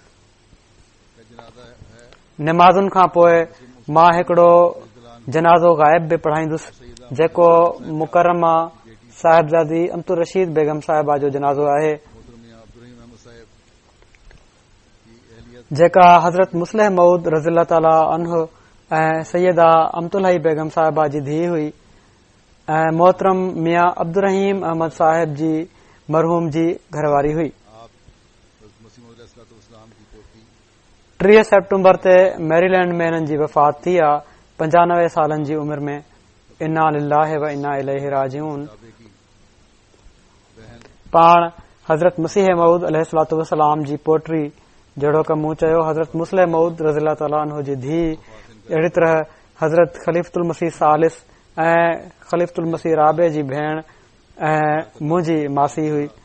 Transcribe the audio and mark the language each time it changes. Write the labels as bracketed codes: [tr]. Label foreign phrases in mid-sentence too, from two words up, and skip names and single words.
[sd] नमाज़ुनि खां पोइ मां हिकिड़ो जनाज़ो गाइब बि पढ़ाईंदुसि जेको मुकरमा साहिबज़ादी अमतुर रशीद बेगम साहिबा जो जनाज़ो आहे जेका हज़रत मुस्लिह मऊद [ar] رضي الله تعالى عنه [sd] ऐं सैयदा अमतुल्लाही बेगम साहिबा जी धीउ हुई ऐं मोहतरम मियां अब्दुर्रहीम अहमद साहिब जी मरहूम जी घरवारी हुई। 30 सेप्टेम्बर ते मैरीलैंड में हिननि जी वफ़ात थी आहे 95 सालनि जी उमिरि में। [ar] إنا لله وإنا إليه راجعون. [sd] पाण हज़रत मसीह मऊद [ar] عليه الصلاة والسلام [sd] जी पोटरी जहिड़ो क मूं चयो, हज़रत मुस्लिम मऊद [ar] رضي الله تعالى عنه [sd] जी धीउ, अहिड़ी तरह हज़रत ख़लीफ़तुल मसीह सालिस ऐं ख़लीफ़तुल मसीह राबे जी भेण ऐं मुंहिंजी मासी हुई।